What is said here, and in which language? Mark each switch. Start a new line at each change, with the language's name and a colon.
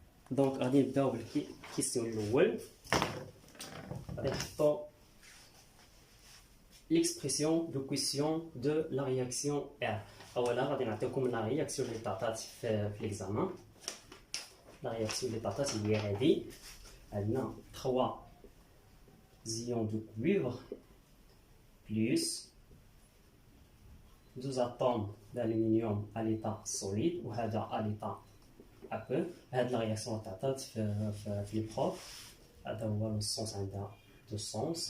French: Donc, on va
Arabic: نبداو بالكيستيون الأول. غادي نحطو
French: l'expression de quotient de la réaction R.
Arabic: أولا غادي نعطيكم
French: la réaction
Arabic: اللي تعطات في
French: l'examen. La réaction
Arabic: اللي تعطات هي هذه.
French: عندنا 3 ions de cuivre plus 12 atomes d'aluminium à l'état solide
Arabic: وهذا
French: à l'état aqueux.
Arabic: هذه
French: la réaction
Arabic: تعطات في
French: l'épreuve.
Arabic: هذا هو
French: le sens
Arabic: عندها
French: deux sens.